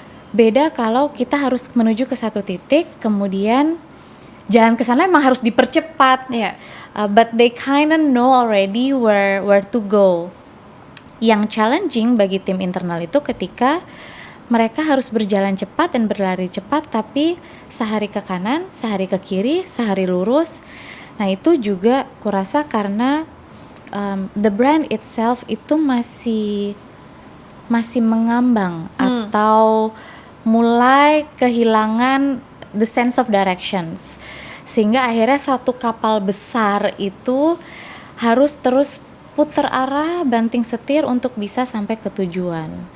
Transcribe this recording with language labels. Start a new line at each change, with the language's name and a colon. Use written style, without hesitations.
Indonesian: Beda kalau kita harus menuju ke satu titik, kemudian jalan ke sana emang harus dipercepat.
English: But they kinda know already where to go.
Indonesian: Yang challenging bagi tim internal itu ketika mereka harus berjalan cepat dan berlari cepat, tapi sehari ke kanan, sehari ke kiri, sehari lurus. Nah itu juga kurasa karena
English: the brand itself
Indonesian: itu masih mengambang atau mulai kehilangan
English: the sense of directions,
Indonesian: sehingga akhirnya satu kapal besar itu harus terus putar arah, banting setir untuk bisa sampai ke tujuan.